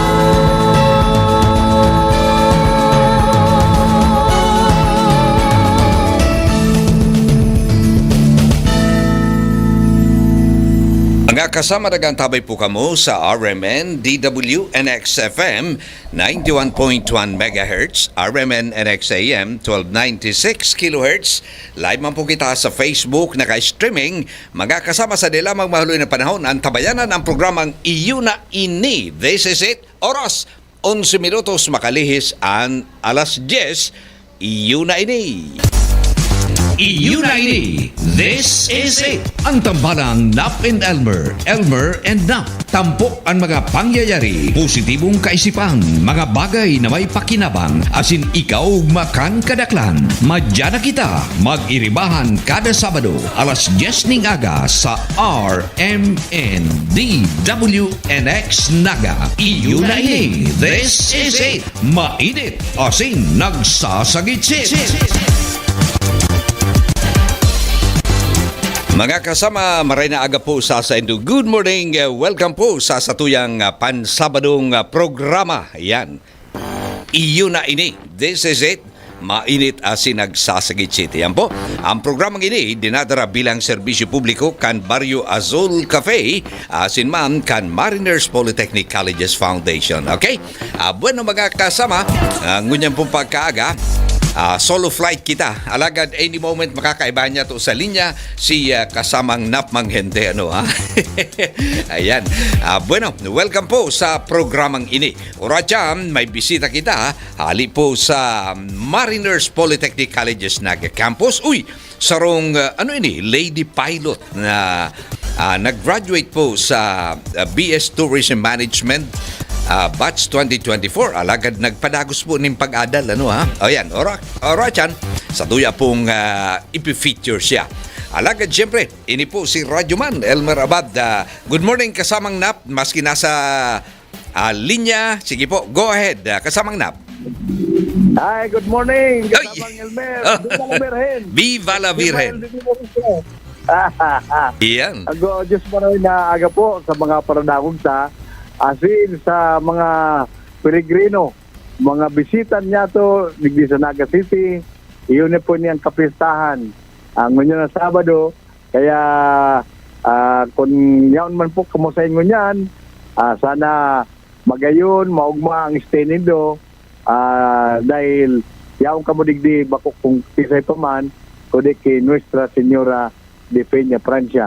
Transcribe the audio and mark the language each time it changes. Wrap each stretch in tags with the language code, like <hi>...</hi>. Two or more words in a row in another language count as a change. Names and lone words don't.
<bik>Mga kasama dagang tabay po kamo sa RMN DWNX FM 91.1 MHz, RMN NX AM 1296 kHz. Live man po kita sa Facebook, naka-streaming. Mga kasama sa dila magmahaloy na panahon ang tabayanan ang programang Iyuna Ini.</bik> <en>This is it.</en> <bik>Oras 11 minutos makalihis ang alas 10. Iyuna Ini. Iyuna ini.</bik> <en>This is it.</en> <bik>Ang tambalang Nap and Elmer. Elmer and Nap. Tampok ang mga pangyayari, positibong kaisipan, mga bagay na may pakinabang, asin ikaw makan kadaklan. Madya na kita, mag-iribahan kada Sabado, alas 10 ning aga sa RMN DWNX Naga. Iyuna ini.</bik> <en>This is it.</en> <bik>Mainit, asin nagsasagitsit. Mga kasama, maray na aga po sa Indo.</bik> <en>Good morning, welcome</en> <bik>po sa satuyang pansabadong programa. Yan, Iyuna Ini.</bik> <en>This is it.</en> <bik>Mainit asin nagsasagitsit. Yan po. Ang programang ini dinadara bilang serbisyo publiko kan Barrio Azul Cafe asin man kan Mariners Polytechnic Colleges Foundation. Okay? Bueno mga kasama, ngunyan pong pagkaaga,</bik> <en>solo flight</en> <bik>kita. Alagad</bik> <en>any moment</en> <bik>makakaiba niya to sa linya si kasamang Nap Manghente. Ayan. Bueno, welcome po sa programang ini. Oradyan, may bisita kita. Hali po sa Mariners Polytechnic Colleges Naga Campus. Uy, sarong</bik> <en>lady pilot</en> <bik>na nag-graduate po sa BS Tourism Management batch 2024. Alagad nagpadagos po ng pag-adal. Ayan, orachan, sa tuya pong ipifeature siya. Alagad, siyempre, ini po si Radyoman Elmer Abad.</bik> <en>Good morning, kasamang Nap.</en> <bik>Maski nasa linya, sige po,</bik> <en>go ahead, kasamang Nap. Hi, good morning,</en> <bik>kasamang Elmer.</bik> <es>Viva la Virgen. Viva la Virgen.</es> <bik>Iyan. Ako, Diyos maraming na aga po sa mga paranakog asin sa mga peregrino, mga bisitan niya to, digdi sa Naga City, iyon po niyang kapistahan. Ang ngunyan na Sabado, kaya kung yaon man po kamusayin ngunyan, sana magayon, maugma ang stay nindo, dahil yaong kamudigdi bako kung kisay pa man kundi kay Nuestra Señora de Peña Francia.</bik>